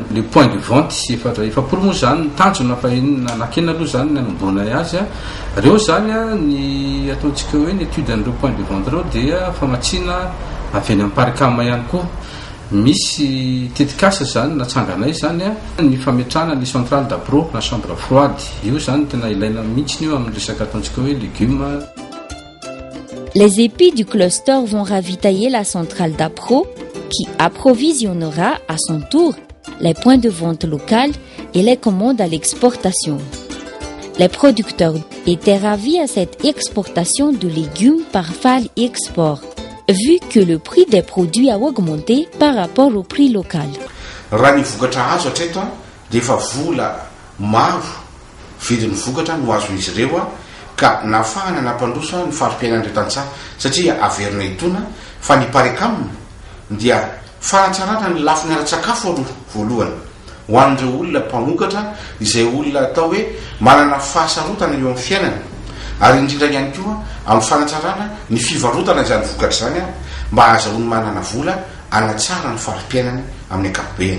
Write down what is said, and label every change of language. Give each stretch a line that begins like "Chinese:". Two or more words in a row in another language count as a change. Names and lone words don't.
French: Le point de vente
Malagasy: efa poromoa zany ny tanjona fahenina nakena aloha zany ny anambona azy reo zany ny ataontsika hoe ny étude an'ireo
French: point de vente
Malagasy: reo dia famatsiana avy any amin'ny Parcam ihany koa. Misy tetikasa zany natsanganay zany ny fametrahana ny
French: centrale d'appro
Malagasy: na
French: chambre froide.
Malagasy: Io zany tena ilaina mihitsy io amin'ny resaka ataontsika hoe légumes.
French: Les épis du cluster vont ravitailler la centrale d'appro qui approvisionnera à son tour les points de vente locaux et les commandes à l'exportation. Les producteurs étaient ravis à cette exportation de légumes par Fal Export, vu que le prix des produits a augmenté par rapport au prix local.
Malagasy: Raha ny vokatra azo hatreto dia efa vola maro vidin'ny vokatra no azo izy ireo ka nafahana nampandroso ny farim-piainan'ireo tantsaha satria averina itona fa ny Parcam dia fanatsarana ny lafiny ara-tsakafo aloha voalohany ho an'ireo olona mpamokatra izay olona atao hoe manana fahasarotana eo amin'ny fiainana ary indrindra ihany koa amin'ny fanatsarana ny fivarotana izany vokatra zany mba ahazoany manana vola anatsara ny farim-piainany amin'ny ankapobeny.